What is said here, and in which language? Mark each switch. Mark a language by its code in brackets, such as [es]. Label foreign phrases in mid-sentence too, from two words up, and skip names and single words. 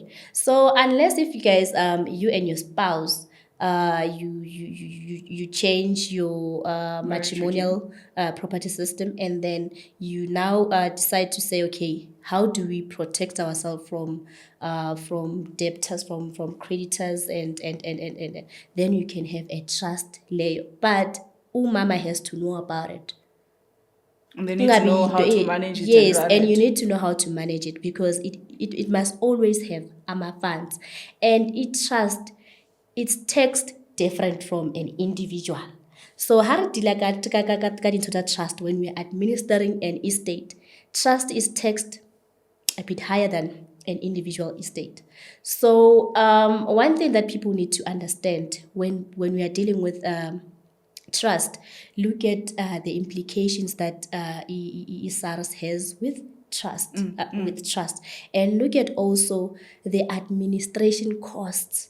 [en] So unless if you guys you and your spouse you change your matrimonial property system, and then you now decide to say, okay, how do we protect ourselves from debtors, from creditors, and then you can have a trust layer, but umama has to know about it. And they need to know how to manage it. Yes, and you need to know how to manage it, because it must always have funds, and it's taxed different from an individual. So [st] ha re deala ka dintho tsa trust [en] when we are administering an estate, trust is taxed a bit higher than an individual estate. So one thing that people need to understand when we are dealing with trust, look at the implications that SARS has with trust, and look at also the administration costs.